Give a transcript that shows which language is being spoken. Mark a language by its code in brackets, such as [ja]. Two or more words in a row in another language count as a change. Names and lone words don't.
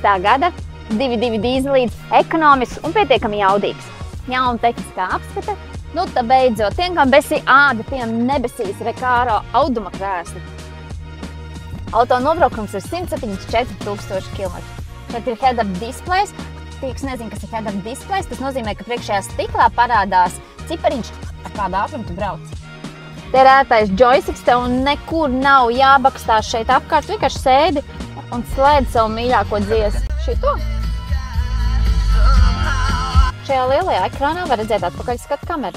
[lv] gada 2.2 dīzelīts, ekonomisks un pietiekami jaudīgs. Jauna tehniskā apskate. Nu, tā beidzot, tiem, kam besī āda, tiem nebesīs Recaro auduma krēsli. Auto nobraukums ir 174,000 km. Šeit ir [en] head-up displays. [lv] Tie, kas nezina, kas ir [en] head-up displays, [lv] tas nozīmē, ka priekšējā stiklā parādās cipariņš, ar kādu ātrumu tu brauc. Te ir ērtais joysticks, tev nekur nav jābakstās šeit apkārt, vienkārši sēdi un slēdz savu mīļāko dziesmu. Šito? Šajā lielajā ekrānā var redzēt atpakaļskatu kameru.